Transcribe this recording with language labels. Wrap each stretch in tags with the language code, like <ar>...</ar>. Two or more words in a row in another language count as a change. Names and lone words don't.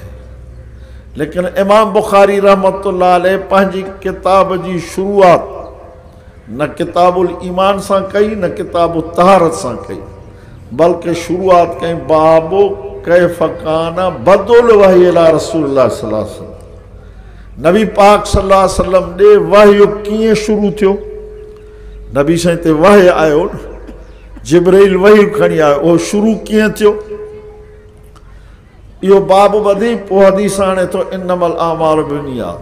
<sd>लेकिन इमाम बुखारी</sd> <ar>رحمة الله عليه</ar> <sd>पंहिंजी किताब जी शुरूआत न किताबुल ईमान सां कई, न किताब तहारत सां कई, बल्कि शुरूआत कई बाबो कैफ़ कान बदुल वही अला रसूलुल्लाह</sd> <ar>صلى الله عليه وسلم.</ar> <sd>नबी पाक</sd> <ar>صلى الله عليه وسلم</ar> <sd>ॾे वहय कीअं शुरू थियो? नबी साईं ते वहय आयो, जिब्रील वही खणी आयो, उहो शुरू कीअं थियो? इहो बाब ॿधी पोइ हदीस आणे थो</sd> <ar>إنما الأعمال بالنيات.</ar>